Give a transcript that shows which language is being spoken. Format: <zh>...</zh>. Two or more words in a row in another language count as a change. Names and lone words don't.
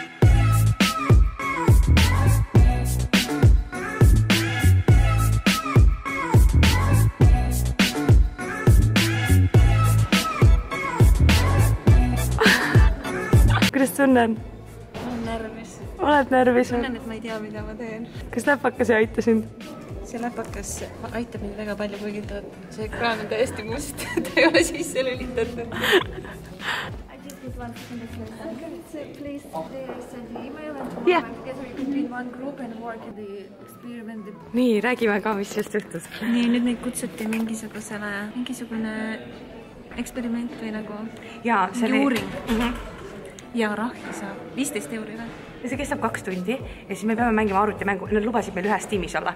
<et>Kuidas tunnen? Olen närvis. Oled närvis? Tunnen, et ma ei tea, mida ma teen. Kas läpakas ei aita sind? See läpakas aitab mind väga palju, kuigi see ekraan on täiesti must. Ta ei ole sisse lülitatud.</et> <en>I just need one second to close. Please send the email and tomorrow together we can be in one group and work in the experiment.</en> <et>Nii, räägime ka, mis just juhtus. Nii, nüüd neid kutsuti mingisugune eksperiment või nagu mingi uuring. Ja rahvi saab 15 € või? See kestab 2 tundi ja siis me peame mängima arvutimängu. Nad lubasid meil ühes tiimis olla.</et>